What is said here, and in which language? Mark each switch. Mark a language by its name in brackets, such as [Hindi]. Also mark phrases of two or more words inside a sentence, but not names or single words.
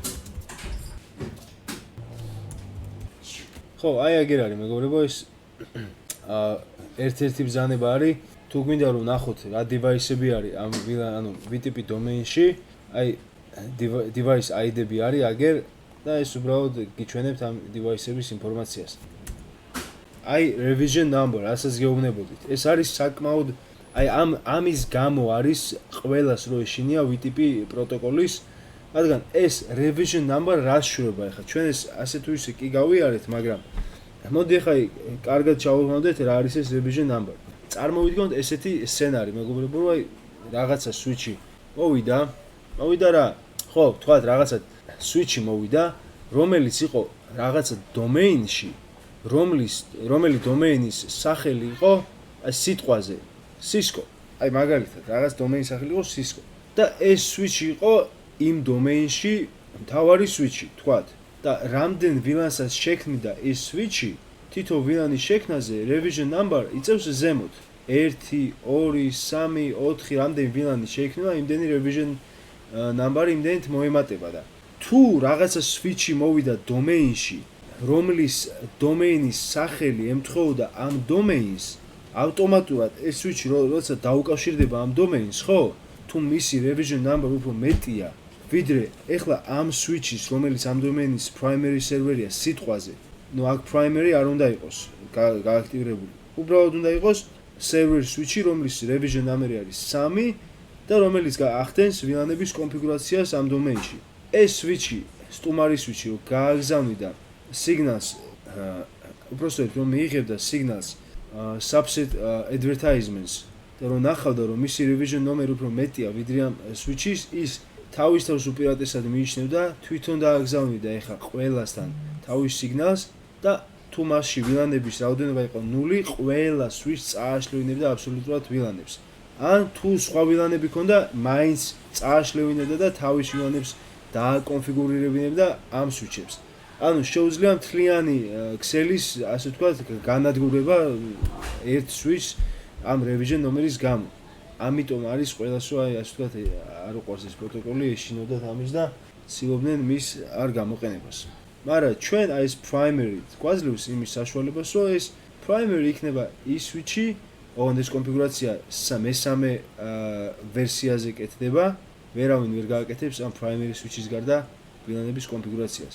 [Georgian] ხო, აი აგერ არის მეგობრებო, ეს ერთ-ერთი ბრძანება არის, თუ გვინდა რომ ნახოთ რა device-ები არის ამ ანუ VTP დომეინში, აი [English] device ID- [Georgian] ები არის აგერ და ეს უბრალოდ გიჩვენებთ ამ device-ების ინფორმაციას. [English] აი revision number, [Georgian] რასაც გეუბნებოდით. ეს არის საკმაოდ აი ამის გამო არის ყველას რო ეშინია VTP პროტოკოლის, რადგან ეს [English] revision number [Georgian] რას შვება ახლა ჩვენ ეს ასე თუ ისე კი გავიარეთ, მაგრამ მოდი ახლა კარგად ჩავუღმავდეთ რა არის ეს [English] revision number. [Georgian] წარმოვიდგინოთ ესეთი სცენარი, მეგობრებო, რომ აი რაღაცა switch-ი მოვიდა რა. ხო, თქვათ რაღაცა switch-ი მოვიდა, რომელიც იყო რაღაცა domain-ში, რომელი domain-ის სახელი იყო აი სიტყვაზე Cisco. აი მაგალითად, რაღაც domain-ის სახელი იყო Cisco. და ეს switch-ი იყო იმ domain-ში მთავარი switch-ი, თქვათ. და რამდენ ვილანსაც შექმნიდა ეს switch-ი, თითო ვილანის შექმნაზე [English] revision number [Georgian] იწევს ზემოთ. 1, 2, 3, 4 რამდენი ვილანი შექმნება, იმდენი [English] revision number [Georgian] იმდენით მოემატება და თუ რაღაცა switch-ი მოვიდა domain-ში, რომლის domain-ის სახელი ემთხოვდა ამ domain-ს, ავტომატურად ეს switch-ი როცა დაუკავშირდება ამ domain-ს, ხო? თუ მისი [English] revision number [Georgian] უფრო მეტია, ვიდრე ეხლა ამ switch-ის, რომელიც ამ domain-ის [English] primary server- [Georgian] ია სიტყვაზე. ნუ აქ primary არ უნდა იყოს გააქტიურებული. უბრალოდ უნდა იყოს [English] server switch- [Georgian] ი, რომლის [English] revision number- [Georgian] ი არის 3 და რომელიც ახდენს ვილანების კონფიგურაციას ამ domain-ში. ეს switch-ი, სტუმარი switch-ი რო გააგზავნიდა signals, უბრალოდ რომ მიიღებდა [English] signals subset advertisements [Georgian] და რომ ნახავდა რომ მისი [English] revision number [Georgian] უფრო მეტია ვიდრე ამ switch-ის, ის თავის თავს უპირატესად მიიჩნევდა თვითონ დააგზავნიდა ეხა ყველასთან თავის signals და თუ მასში ვილანების რაოდენობა იყო 0, ყველა switch წააშლევინებდა აბსოლუტურად ვილანებს. ან თუ სხვა ვილანები ქონდა, მაინც წააშლევინებდა და თავის ვილანებს დააკონფიგურირებინებდა ამ switch-ებს. ანუ შეუძლია მთლიანი ქსელის, ასე ვთქვათ, განადგურება ერთ switch-ს ამ [English] revision number- [Georgian] ის გამო. ამიტომ არის ყველას რო აი ასე ვთქვათ, არ უყვარს ეს პროტოკოლი, ეშინოდათ ამის და ცდილობდნენ მის არ გამოყენებას. მაგრამ ჩვენ აი ეს primary გვაძლევს იმის საშუალებას, რომ ეს primary იქნება ის switch-ი, ოღონდ ეს კონფიგურაცია მესამე ვერსიაზე კეთდება, ვერავინ ვერ გააკეთებს ამ [English] primary switch- [Georgian] ის გარდა ვილანების კონფიგურაციას.